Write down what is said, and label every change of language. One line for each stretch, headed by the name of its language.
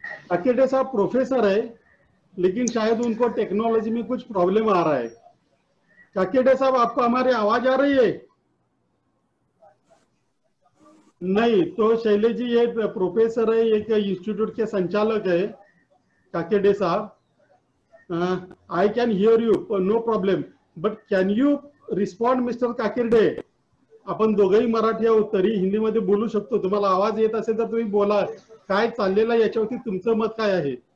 Hindi: काकिर्डे साहब प्रोफेसर है, लेकिन शायद उनको टेक्नोलॉजी में कुछ प्रॉब्लम आ रहा है। काकिर्डे साहब, आपको हमारी आवाज आ रही है? नहीं, तो शैलेश जी ये प्रोफेसर है, एक इंस्टीट्यूट के संचालक है काकिर्डे साहब।
English: I can hear you, no problem, but can you respond, Mr. Kakirde?
Marathi: आपण दोघंही मराठी आहोत, तरी हिंदीमध्ये बोलू शकतो। तुम्हाला आवाज येत असेल तर तुम्ही बोला, काय चाललेलं आहे याच्यावरती तुमचं मत काय आहे?